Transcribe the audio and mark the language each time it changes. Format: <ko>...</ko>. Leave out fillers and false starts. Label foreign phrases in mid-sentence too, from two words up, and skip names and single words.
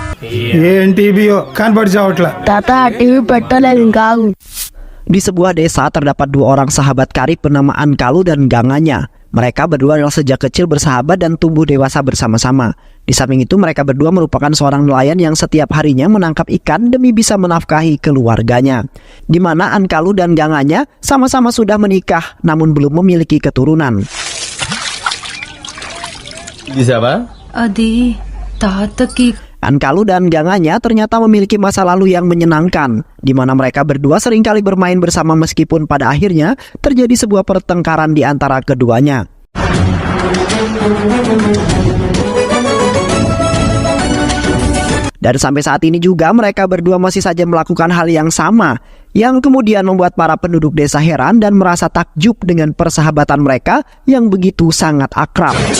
<te>ఏం టీవీయో కనబడిచావట్లా తాత టీవీ పెట్టలేదు ఇంకా ఆగు.</te> <id>Di sebuah desa terdapat dua orang sahabat karib bernama Ankalu dan Ganganya. Mereka berdua adalah sejak kecil bersahabat dan tumbuh dewasa bersama-sama. Di samping itu mereka berdua merupakan seorang nelayan yang setiap harinya menangkap ikan demi bisa menafkahi keluarganya. Di mana Ankalu dan Ganganya sama-sama sudah menikah namun belum memiliki keturunan. Siapa?</id> <te>Adi, తాతకి</te> <id>Ankalu dan Ganganya ternyata memiliki masa lalu yang menyenangkan, di mana mereka berdua seringkali bermain bersama meskipun pada akhirnya terjadi sebuah pertengkaran di antara keduanya. Dan sampai saat ini juga mereka berdua masih saja melakukan hal yang sama, yang kemudian membuat para penduduk desa heran dan merasa takjub dengan persahabatan mereka yang begitu sangat akrab.</id>